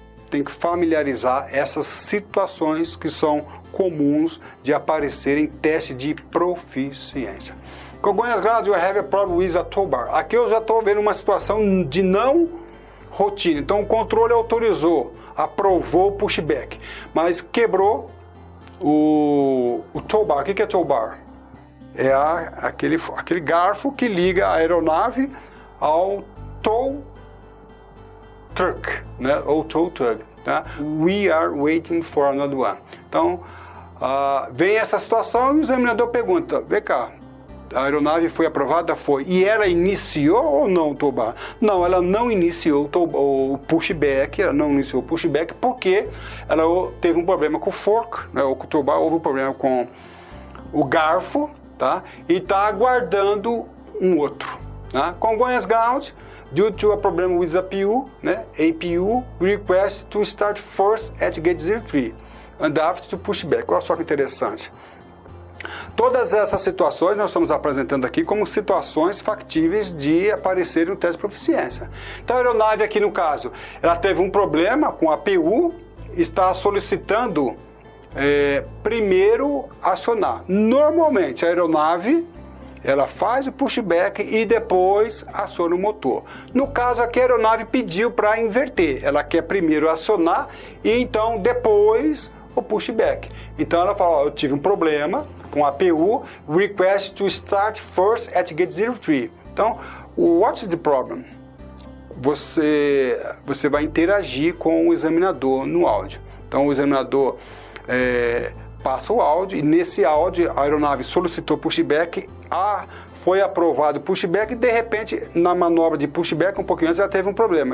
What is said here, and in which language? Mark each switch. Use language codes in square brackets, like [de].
[pt] Tem que familiarizar essas situações que são comuns de aparecer em teste de proficiência. [en] Congonhas Ground, you have a problem with a tow bar. [pt] Aqui eu já estou vendo uma situação de não rotina. Então o controle autorizou, aprovou o pushback, mas quebrou o tow bar. O que é tow bar? É aquele garfo que liga a aeronave ao tow truck, né? Ou tow tug. Tá? [en] We are waiting for another one. [pt] Então, vem essa situação e o examinador pergunta, vem cá, a aeronave foi aprovada? Foi. E ela iniciou ou não o tow bar? Não, ela não iniciou o pushback, porque ela teve um problema com o fork, né, ou com o tow bar, houve um problema com o garfo, tá? E está aguardando um outro. Tá? [en] Congonhas Ground, due to a problem with APU, né? APU request to start first at gate 03 and after to pushback. [pt] Olha só que interessante. Todas essas situações nós estamos apresentando aqui como situações factíveis de aparecer no teste de proficiência. Então a aeronave aqui no caso, ela teve um problema com a APU, está solicitando primeiro acionar. Normalmente a aeronave ela faz o pushback e depois aciona o motor. No caso aqui a aeronave pediu para inverter, ela quer primeiro acionar e então depois o pushback. Então ela fala, eu tive um problema com a APU, [en] request to start first at gate 03. [pt] Então, [en] what is the problem? [pt] Você vai interagir com o examinador no áudio. Então o examinador passa o áudio e nesse áudio a aeronave solicitou pushback, foi aprovado o pushback e de repente na manobra de pushback um pouquinho antes ela teve um problema.